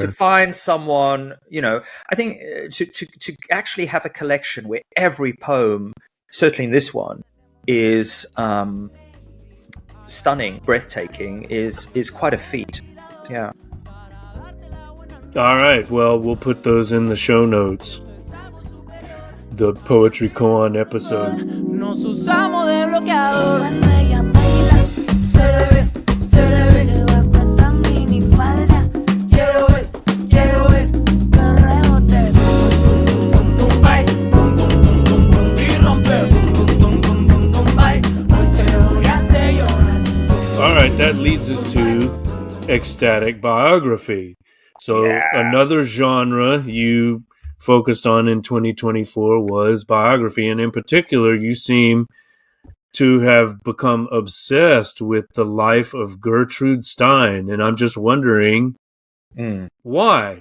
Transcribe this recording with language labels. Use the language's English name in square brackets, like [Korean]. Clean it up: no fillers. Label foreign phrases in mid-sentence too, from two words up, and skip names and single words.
[English] to find someone, I think to actually have a collection where every poem, certainly in this one, is stunning, breathtaking, is quite a feat. Yeah. All right. Well, we'll put those in the show notes. The Poetry Con episode. [Spanish] Nos usamos de bloqueador. Cuando ella baila, se le ve debajo esa minifalda. Quiero ver que rebote. Bum, bum, bum, bye. Bum, bum, bum, bum, bum, y rompe. Bum, bum, bum, bum, bum, bye. Hoy te voy a hacer llorar. [English] All right. That leads us to ecstatic biography. So another genre you focused on in 2024 was biography, and in particular you seem to have become obsessed with the life of Gertrude Stein, and I'm just wondering why.